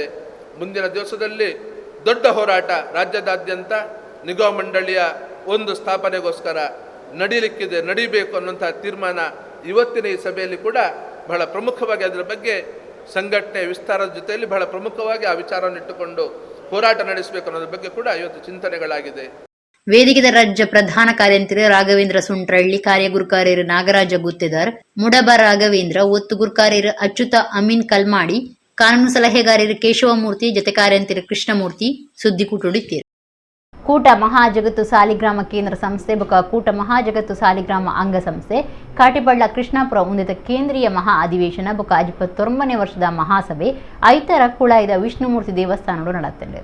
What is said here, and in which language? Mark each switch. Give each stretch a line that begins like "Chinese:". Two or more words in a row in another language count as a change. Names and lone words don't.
Kannada: ಮುಂದಿನ ದಿವಸದಲ್ಲಿ ದೊಡ್ಡ ಹೋರಾಟ ರಾಜ್ಯದಾದ್ಯಂತ ನಿಗಮ ಮಂಡಳಿಯ ಒಂದು ಸ್ಥಾಪನೆಗೋಸ್ಕರ ನಡೀಬೇಕು ಅನ್ನುವಂಥ ತೀರ್ಮಾನ ಇವತ್ತಿನ ಈ ಸಭೆಯಲ್ಲಿ ಕೂಡ ಬಹಳ ಪ್ರಮುಖವಾಗಿ ಅದರ ಬಗ್ಗೆ ಸಂಘಟನೆ ವಿಸ್ತಾರದ ಜೊತೆಯಲ್ಲಿ ಬಹಳ ಪ್ರಮುಖವಾಗಿ ಆ ವಿಚಾರವನ್ನು ಇಟ್ಟುಕೊಂಡು ಹೋರಾಟ ನಡೆಸಬೇಕು ಅನ್ನೋದ್ರ ಬಗ್ಗೆ ಕೂಡ ಇವತ್ತು ಚಿಂತನೆಗಳಾಗಿದೆ.
Tulu: ವೇದಿಕೆದ ರಾಜ್ಯ ಪ್ರಧಾನ ಕಾರ್ಯಂತ್ರಿ ರಾಘವೇಂದ್ರ ಸುಂಟ್ರಳ್ಳಿ, ಕಾರ್ಯಗುರುಕಾರ್ಯರು ನಾಗರಾಜ ಗುತ್ತೇದಾರ್, ಮುಡಬ ರಾಘವೇಂದ್ರ, ಒತ್ತು ಗುರುಕಾರ್ಯರು ಅಚ್ಯುತ ಅಮೀನ್ ಕಲ್ಮಾಡಿ, ಕಾನೂನು ಸಲಹೆಗಾರರು ಕೇಶವಮೂರ್ತಿ, ಜತೆ ಕಾರ್ಯಂತ್ರಿ ಕೃಷ್ಣಮೂರ್ತಿ ಸುದ್ದಿಕೂಟುಡಿದ್ದೀರು. ಕೂಟ ಮಹಾಜಗತ್ತು ಸಾಲಿಗ್ರಾಮ ಕೇಂದ್ರ ಸಂಸ್ಥೆ ಬೊಕ ಕೂಟ ಮಹಾಜಗತ್ತು ಸಾಲಿಗ್ರಾಮ ಅಂಗ ಸಂಸ್ಥೆ ಕಾಟಿಬಳ್ಳ ಕೃಷ್ಣಾಪುರ ಉಂದಿತ ಕೇಂದ್ರೀಯ ಮಹಾ ಅಧಿವೇಶನ ಬೊಕ 29ನೇ ವರ್ಷದ ಮಹಾಸಭೆ ಐತರ ಕುಳಾಯ್ದ ವಿಷ್ಣುಮೂರ್ತಿ ದೇವಸ್ಥಾನಗಳು ನಡೆಯುತ್ತದೆ.